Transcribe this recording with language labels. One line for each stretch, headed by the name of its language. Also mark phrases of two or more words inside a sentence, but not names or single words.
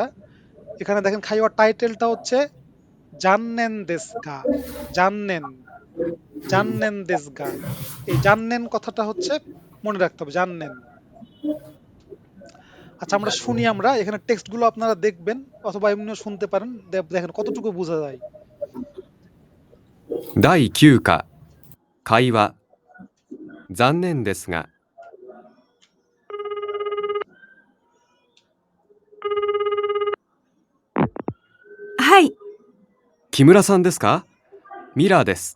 Bangla: এখানে দেখেন খাইওয়ার টাইটেলটা হচ্ছে
Japanese: 残念ですが、残念、残念ですが.
Bangla: এই জাননেন কথাটা হচ্ছে মনে রাখতে হবে, জাননেন। আচ্ছা, আমরা শুনি, আমরা এখানে টেক্সট গুলো আপনারা দেখবেন অথবা এমনিও শুনতে পারেন, দেখেন কতটুকু বোঝা যায়।
Japanese: 第9課会話残念ですがはい。木村さんですか？ミラーです。